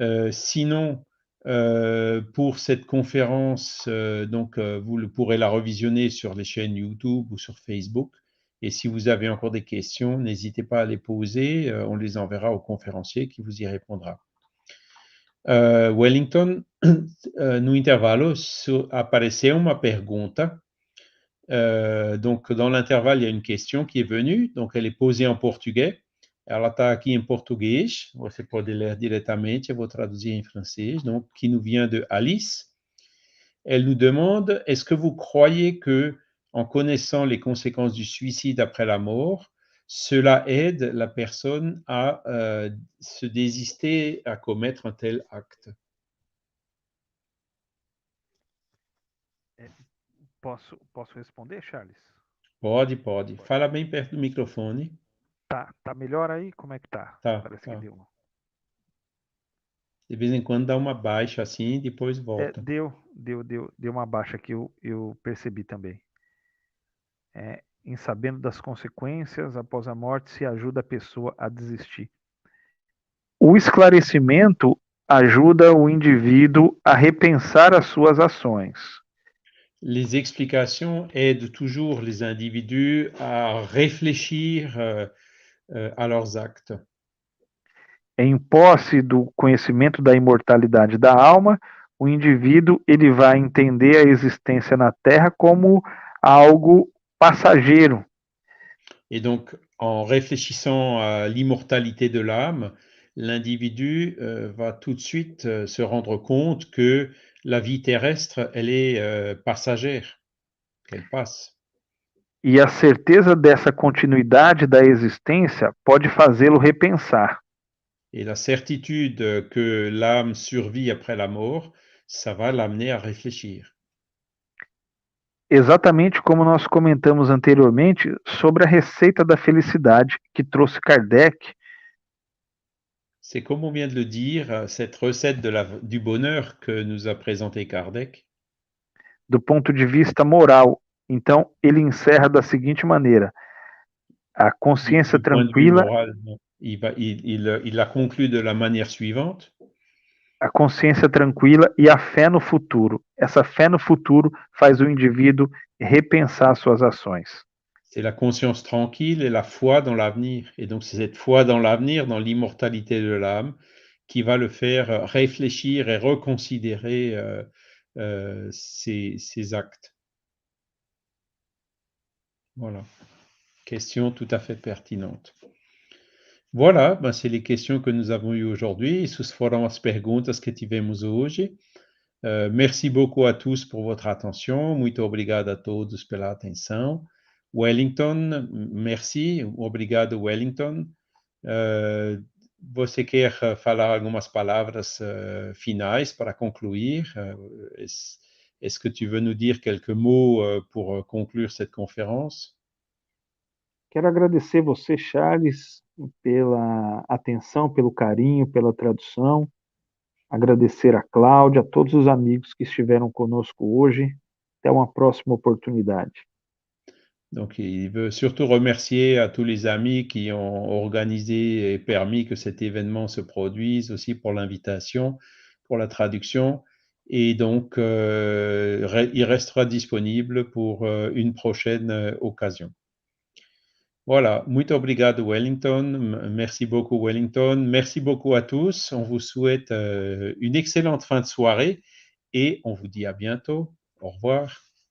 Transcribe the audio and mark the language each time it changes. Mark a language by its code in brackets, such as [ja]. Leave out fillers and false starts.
[fr] Sinon, pour cette conférence, vous pourrez la revisionner sur les chaînes YouTube ou sur Facebook. Et si vous avez encore des questions, n'hésitez pas à les poser. On les enverra au conférencier qui vous y répondra. [pt] Wellington, no intervalo, apareceu uma pergunta. [fr] Donc, dans l'intervalle, il y a une question qui est venue. Donc, elle est posée en portugais. [pt] Ela está aqui em português, você pode ler diretamente, eu vou traduzir em francês, [fr] donc, qui nous vient de Alice. Elle nous demande, est-ce que vous croyez que, en connaissant les conséquences du suicide après la mort, cela aide la personne à se désister à commettre un tel acte? [pt] Posso responder, Charles? Pode. Fala bem perto do microfone. Tá melhor aí? Como é que tá? Tá. Parece que deu. De vez em quando dá uma baixa assim e depois volta. Deu uma baixa que eu percebi também. Em sabendo das consequências após a morte, se ajuda a pessoa a desistir. O esclarecimento ajuda o indivíduo a repensar as suas ações. [fr] Les explications aident toujours les individus à réfléchir à leurs actes. [pt] Em posse do conhecimento da imortalidade da alma, o indivíduo ele vai entender a existência na Terra como algo passageiro. [fr] Et donc, en réfléchissant à l'immortalité de l'âme, l'individu va tout de suite se rendre compte que la vie terrestre, elle est passagère, qu'elle passe. [pt] E a certeza dessa continuidade da existência pode fazê-lo repensar. [fr] Et la certitude que l'âme survit après la mort, ça va l'amener à réfléchir. [pt] Exatamente como nós comentamos anteriormente sobre a receita da felicidade que trouxe Kardec. [fr] C'est comme on vient de le dire, cette recette du bonheur que nous a présenté Kardec. [pt] Do ponto de vista moral. Então, ele encerra da seguinte maneira: a consciência [fr] Du point de vue [pt] tranquila, [fr] moral, il la conclut de la manière suivante. [pt] a consciência tranquila e a fé no futuro. Essa fé no futuro faz o indivíduo repensar suas ações. [fr] C'est la conscience tranquille et la foi dans l'avenir. Et donc, c'est cette foi dans l'avenir, dans l'immortalité de l'âme, qui va le faire réfléchir et reconsidérer ses actes. Voilà. Question tout à fait pertinente. Voilà, c'est les questions que nous avons eues aujourd'hui. [pt] Essas foram as perguntas que tivemos hoje. [fr] Merci beaucoup à tous pour votre attention. [pt] Muito obrigado a todos pela atenção. Wellington, merci. Obrigado, Wellington. Você quer falar algumas palavras finais para concluir? [fr] Est-ce que tu veux nous dire quelques mots pour conclure cette conférence? [pt] Quero agradecer você, Charles, pela atenção, pelo carinho, pela tradução. Agradecer a Cláudia, a todos os amigos que estiveram conosco hoje. Até uma próxima oportunidade. [fr] Donc, il veut surtout remercier à tous les amis qui ont organisé et permis que cet événement se produise, aussi pour l'invitation, pour la traduction. Et donc, il restera disponible pour une prochaine occasion. Voilà, [pt] muito obrigado, Wellington. [fr] Merci beaucoup, Wellington. Merci beaucoup à tous. On vous souhaite une excellente fin de soirée et on vous dit à bientôt. Au revoir.